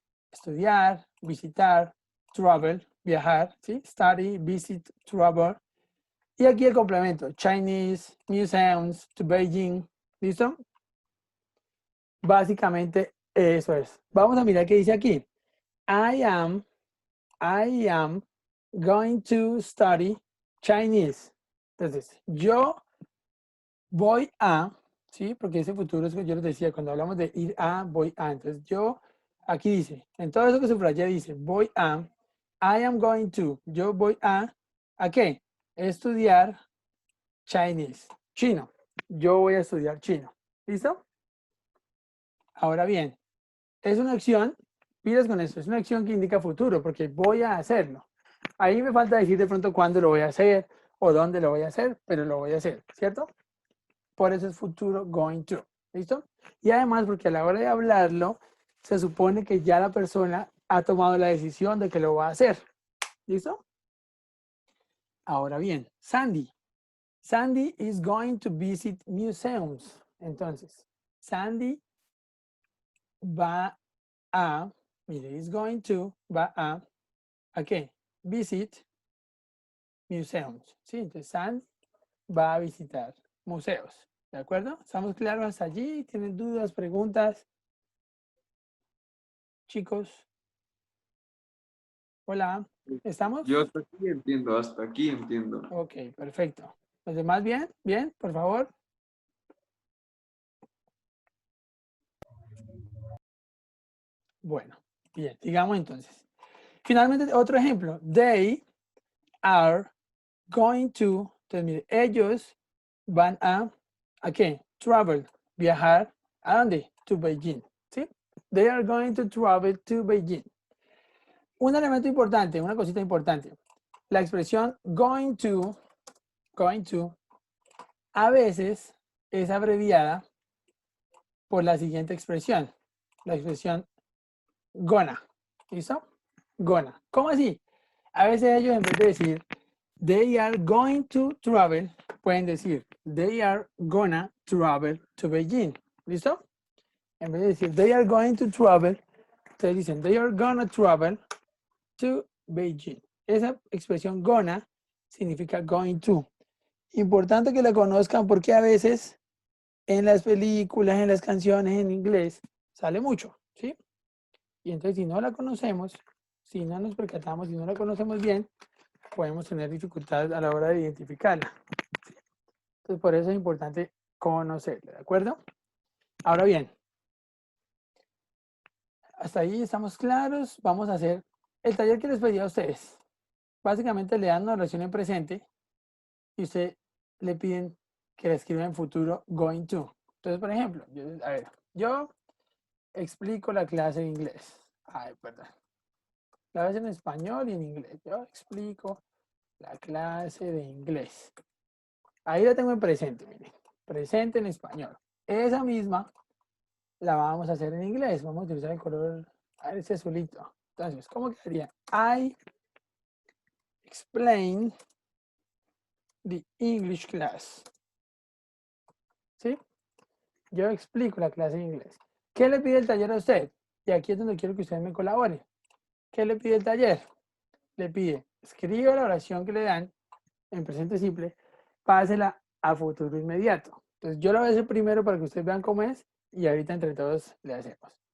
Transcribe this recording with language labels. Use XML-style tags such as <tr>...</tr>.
<es>Estudiar, visitar, travel, viajar, ¿sí?</es> <en>Study, visit, travel.</en> <es>Y aquí el complemento,</es> <en>Chinese, museums, to Beijing.</en> <es>¿Listo? Básicamente eso es. Vamos a mirar qué dice aquí.</es> <en>I am going to study Chinese.</en> <es>Entonces, yo voy a, ¿sí? Porque ese futuro es que yo les decía, cuando hablamos de ir a, voy a. Entonces, yo, aquí dice, en todo eso que subrayé dice, voy a,</es> <en>I am going to,</en> <es>yo voy ¿a qué? Estudiar Chinese, chino. Yo voy a estudiar chino. ¿Listo? Ahora bien, es una acción, pilas con esto, es una acción que indica futuro, porque voy a hacerlo. Ahí me falta decir de pronto cuándo lo voy a hacer o dónde lo voy a hacer, pero lo voy a hacer, ¿cierto? Por eso es futuro going to, ¿listo? Y además porque a la hora de hablarlo, se supone que ya la persona ha tomado la decisión de que lo va a hacer, ¿listo? Ahora bien, Sandy.</es> <en>Sandy is going to visit museums.</en> <es>Entonces, Sandy va a, mire,</es> <en>is going to,</en> <es>va ¿a qué?</es> <en>Visit museums,</en> <es>¿sí? Entonces, Sandy va a visitar museos, ¿de acuerdo? ¿Estamos claros hasta allí? ¿Tienen dudas, preguntas? Chicos. Hola, ¿estamos? Yo hasta aquí entiendo. Ok, perfecto. ¿Los demás bien? ¿Bien? Por favor. Bueno, bien, digamos entonces. Finalmente, otro ejemplo.</es> <en>They are going to,</en> <es>entonces mire, ellos van ¿a qué? Travel, viajar, ¿a dónde?</es> <en>To Beijing,</en> <es>¿sí?</es> <en>They are going to travel to Beijing.</en> <es>Un elemento importante, una cosita importante. La expresión going to, a veces es abreviada por la siguiente expresión. La expresión gonna, ¿listo? Gonna. ¿Cómo así? A veces ellos en vez de decir</es> <en>they are going to travel,</en> <es>pueden decir</es> <en>they are gonna travel to Beijing.</en> <es>¿Listo? En vez de decir</es> <en>they are going to travel,</en> <es>ustedes dicen</es> <en>they are gonna travel to Beijing.</en> <es>Esa expresión gonna significa going to. Importante que la conozcan porque a veces en las películas, en las canciones en inglés, sale mucho, ¿sí? Y entonces si no la conocemos, si no nos percatamos, si no la conocemos bien, podemos tener dificultades a la hora de identificarla. Entonces, por eso es importante conocerla, ¿de acuerdo? Ahora bien, hasta ahí estamos claros. Vamos a hacer el taller que les pedí a ustedes. Básicamente le dan una oración en presente y usted le piden que la escriba en futuro going to. Entonces, por ejemplo, yo explico la clase de inglés. Ay, perdón. La clase en español y en inglés. Yo explico la clase de inglés. Ahí la tengo en presente, miren. Presente en español. Esa misma la vamos a hacer en inglés. Vamos a utilizar el color, a ver, ese azulito. Entonces, ¿cómo quedaría?</es> <en>I explain the English class.</en> <es>¿Sí? Yo explico la clase de inglés. ¿Qué le pide el taller a usted? Y aquí es donde quiero que usted me colabore. ¿Qué le pide el taller? Le pide, escriba la oración que le dan en presente simple, pásela a futuro inmediato. Entonces yo lo voy a hacer primero para que ustedes vean cómo es y ahorita entre todos le hacemos.</es>